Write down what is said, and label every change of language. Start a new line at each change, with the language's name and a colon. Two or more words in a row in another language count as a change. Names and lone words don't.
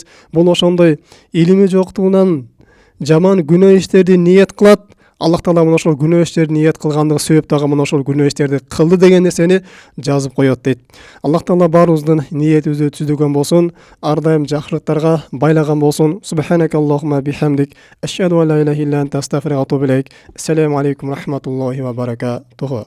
Kyrgyz: Бул ошондой илими жоктугунан жаман күнөө иштерди ниет кылат. Аллах Таала мына ошол күнөө иштерди ниет кылгандыгы себеп дагы мына ошол күнөө иштерди кылды деген нерсени жазып коет дейт. Аллах Таала баарыбыздын ниетибизди түзүгөн болсун, ар дайым жакшылыктарга байлаган болсун.
Arabic: سبحانك اللهم بحمدك أشهد أن لا إله إلا أنت أستغفرك وأتوب إليك. السلام عليكم ورحمة الله وبركاته.